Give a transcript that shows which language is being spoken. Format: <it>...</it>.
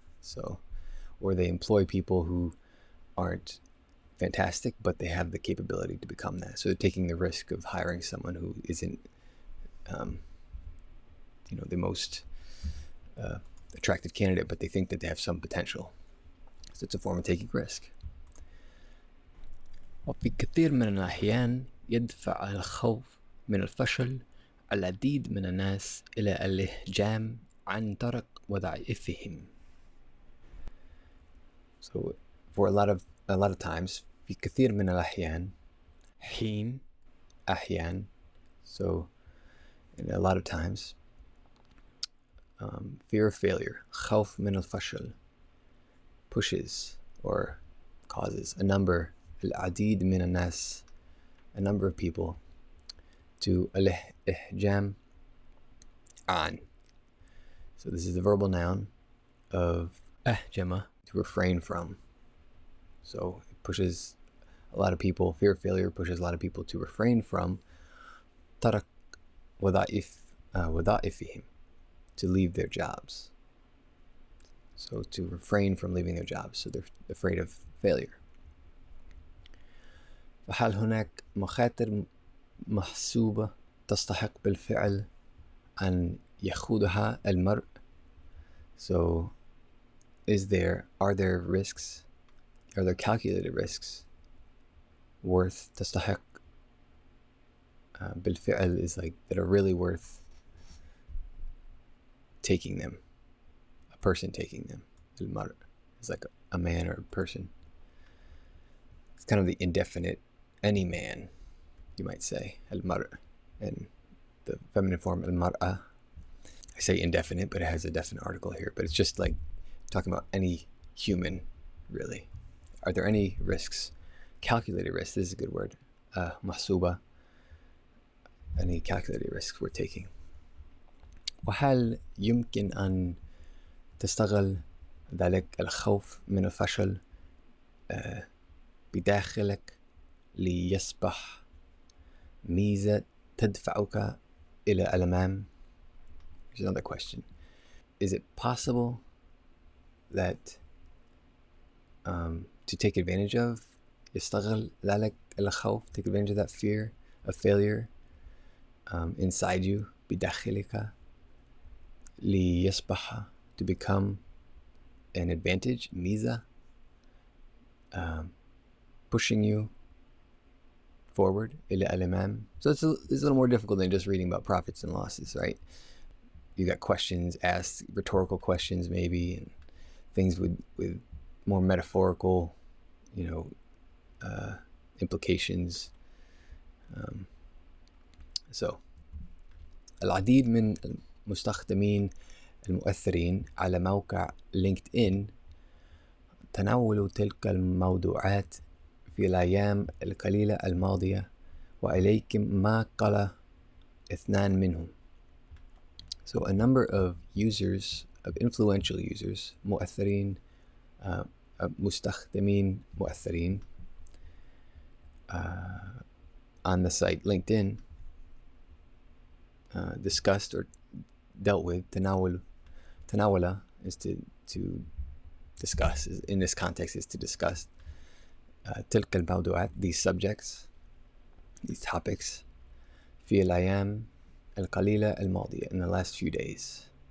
<en>So, or they employ people who aren't fantastic, but they have the capability to become that. So they're taking the risk of hiring someone who isn't, the most attractive candidate, but they think that they have some potential. So it's a form of taking risk.</en> <ar>وفي كثير من الأحيان يدفع الخوف من الفشل العديد من الناس إلى الإحجام عن طرق وظائفهم.</ar> <en>So for a lot of times,</en> <ar>في كثير من الأحيان,</ar> <en>حين, أحيان, so in a lot of times, fear of failure,</en> <ar>خوف من الفشل,</ar> <en>pushes or causes</en> <ar>العديد من الناس,</ar> <en>a number of people, to</en> <ar>الإحجام عن.</ar> <en>So this is the verbal noun of أحجم, to refrain from. So it pushes a lot of people, fear of failure pushes a lot of people to refrain from</en> <ar>ترك وظائفهم,</ar> <en>to leave their jobs. So to refrain from leaving their jobs, so they're afraid of failure.</en> <ar>فهل هناك مخاطر محسوبة تستحق بالفعل أن يخوضها المرء</ar> <en>So are there risks, are there calculated risks worth</en> <ar>تستحق بالفعل</ar> <en>is like that are really worth taking them, a person taking them. المرء is like a man or a person. It's kind of the indefinite, any man, you might say, المرء, and the feminine form المرأة. I say indefinite, but it has a definite article here, but it's just like talking about any human, really. Are there any risks, calculated risks, this is a good word, محسوبة, any calculated risks we're taking.</en> <ar>وهل يمكن أن تستغل ذلك الخوف من الفشل بداخلك ليصبح ميزة تدفعك إلى الأمام?</ar> <en>Here's another question. Is it possible that to take advantage of</en> <ar>يستغل ذلك الخوف,</ar> <en>take advantage of that fear of failure inside you</en> <ar>بداخلك ليصبح,</ar> <en>to become an advantage, ميزة, pushing you forward</en> <ar>إلى الأمام.</ar> <en>So it's a little more difficult than just reading about profits and losses, right? You got questions asked, rhetorical questions maybe, and things with more metaphorical, implications.</en> <ar>So العديد من المستخدمين المؤثرين على موقع لينكد إن تناولوا تلك الموضوعات في الأيام القليلة الماضية، وإليكم ما قال 2 منهم.</ar> <en>So a number of users, of influential users, مؤثرين,</en> <ar>مستخدمين مؤثرين,</ar> <en>on the site LinkedIn, discussed or dealt with, تناول is to discuss, in this context is to discuss,</en> <ar>تلك الموضوعات,</ar> <en>these subjects, these topics,</en> <ar>في الأيام القليلة الماضية,</ar> <en>in the last few days.</en>